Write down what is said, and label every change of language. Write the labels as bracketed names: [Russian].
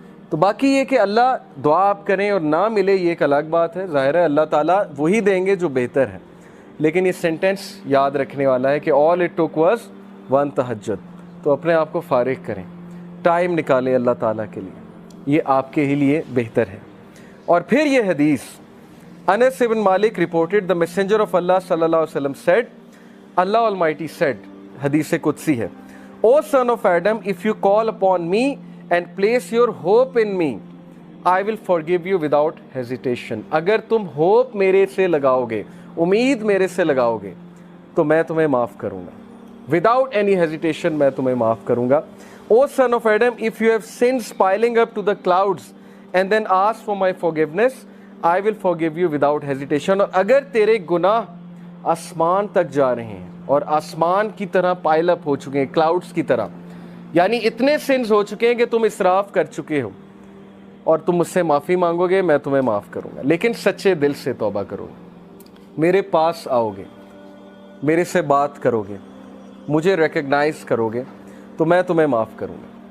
[Urdu] تو باقی یہ کہ اللہ دعا آپ کریں اور نہ ملے یہ ایک الگ بات ہے، ظاہر ہے اللہ تعالیٰ وہی دیں گے جو بہتر ہے، لیکن یہ سینٹینس یاد رکھنے والا ہے کہ [English] all it took was one [Urdu] تہجد. تو اپنے آپ کو فارغ کریں، ٹائم نکالیں اللہ تعالیٰ کے لیے، یہ آپ کے ہی لیے بہتر ہے. اور پھر یہ حدیث انس بن مالک [English] reported the messenger of Allah صلی اللہ علیہ وسلم said، Allah Almighty said، [Urdu] حدیث قدسی ہے، [English] O son of Adam, if you call upon me and place your hope in me, I will forgive you without hesitation. [Urdu] اگر تم ہوپ میرے سے لگاؤ گے، امید میرے سے لگاؤ گے، تو میں تمہیں معاف کروں گا. [English] Without any hesitation [Urdu] میں تمہیں معاف کروں گا. [English] O son of Adam, if you have sins piling up to the clouds and then ask for my forgiveness, I will forgive you without hesitation. [Urdu] اور اگر تیرے گناہ آسمان تک جا رہے ہیں اور آسمان کی طرح پائل اپ ہو چکے ہیں، کلاؤڈز کی طرح، یعنی اتنے سنز ہو چکے ہیں کہ تم اسراف کر چکے ہو، اور تم مجھ سے معافی مانگو گے، میں تمہیں معاف کروں گا. لیکن سچے دل سے توبہ کرو گے، میرے پاس آؤ گے، میرے سے بات کرو گے، مجھے ریکگنائز کرو گے، تو میں تمہیں معاف کروں گا.